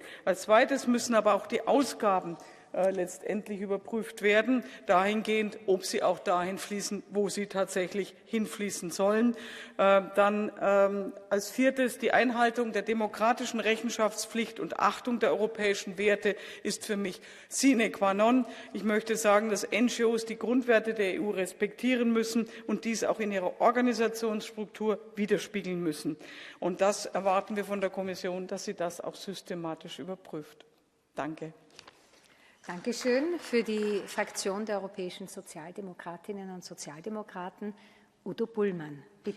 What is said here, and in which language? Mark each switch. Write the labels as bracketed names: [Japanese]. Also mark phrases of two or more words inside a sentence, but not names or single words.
[German] Als Zweites müssen aber auch die Ausgaben letztendlich überprüft werden, dahingehend, ob sie auch dahin fließen, wo sie tatsächlich hinfließen sollen. Dann als Viertes die Einhaltung der demokratischen Rechenschaftspflicht und Achtung der europäischen Werte ist für mich [Latin] sine qua non. [German] Ich möchte sagen, dass NGOs die Grundwerte der EU respektieren müssen und dies auch in ihrer Organisationsstruktur widerspiegeln müssen. Und das erwarten wir von der Kommission, dass sie das auch systematisch überprüft. Danke. Dankeschön. Für die Fraktion der Europäischen Sozialdemokratinnen und Sozialdemokraten Udo Bullmann, bitte.